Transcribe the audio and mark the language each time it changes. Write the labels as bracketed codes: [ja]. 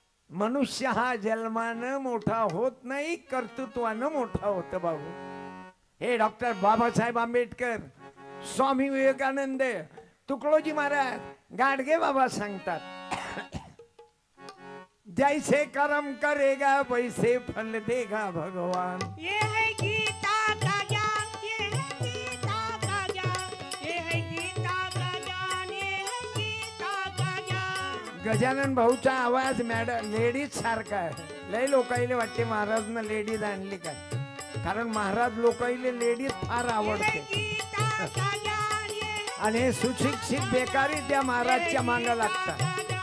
[mr] मनुष्य हा जन्मानं मोठा होत नाही, कर्तृत्वानं मोठा होत बाबू. हे डॉक्टर बाबासाहेब आंबेडकर, स्वामी विवेकानंद, तुकडोजी महाराज, गाडगे बाबा सांगतात, [hi] जैसे कर्म करेगा वैसे फल देगा भगवान. ये है गीता का ज्ञान, ये है गीता का ज्ञान, ये है गीता का ज्ञान, ये है गीता का ज्ञान. [mr] गजानन भाऊचा आवाज मॅडम लेडीज सारखा आहे. लय लोकाईले वाटते महाराजनं लेडीज आणली काय, कारण महाराज लोकाईले लेडीज फार आवडते. [hi] गीता का ज्ञान, ये है [mr] आणि हे सुशिक्षित बेकारी त्या महाराजच्या मागे लागतात.